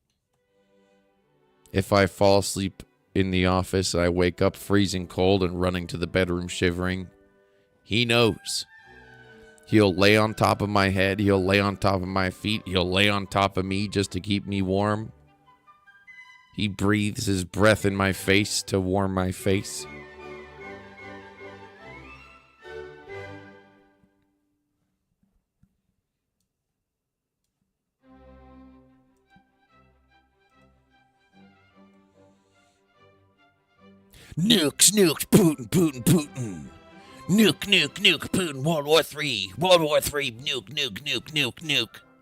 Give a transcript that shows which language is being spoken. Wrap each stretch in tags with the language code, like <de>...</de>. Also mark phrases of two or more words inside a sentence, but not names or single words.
<en>If I fall asleep in the office, I wake up freezing cold and running to the bedroom shivering. He knows. He'll lay on top of my head. He'll lay on top of my feet. He'll lay on top of me just to keep me warm. He breathes his breath in my face to warm my face. Nuke, snook, Putin, Putin, Putin. Nuke, nuke, nuke, Putin, World War III. World War III, nuke, nuke, nuke, nuke, nuke.</en>